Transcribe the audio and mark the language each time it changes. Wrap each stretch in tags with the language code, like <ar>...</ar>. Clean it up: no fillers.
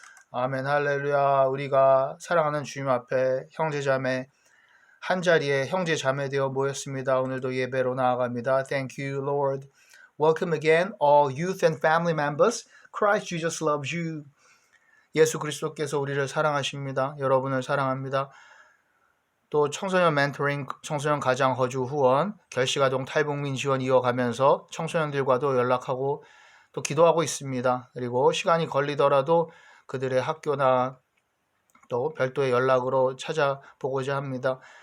<ko>아멘. 할렐루야. 우리가 사랑하는 주님 앞에 형제자매 한자리에 형제 자매 되어 모였습니다. 오늘도 예배로 나아갑니다.</ko> <en>Thank you, Lord. Welcome again, all youth and family members. Christ Jesus loves you.</en> <ko>예수 그리스도께서 우리를 사랑하십니다. 여러분을 사랑합니다. 또 청소년 멘토링, 청소년 가장 거주 후원, 결식아동 탈북민 지원 이어가면서 청소년들과도 연락하고 또 기도하고 있습니다. 그리고 시간이 걸리더라도 그들의 학교나 또 별도의 연락으로 찾아보고자 합니다.</ko>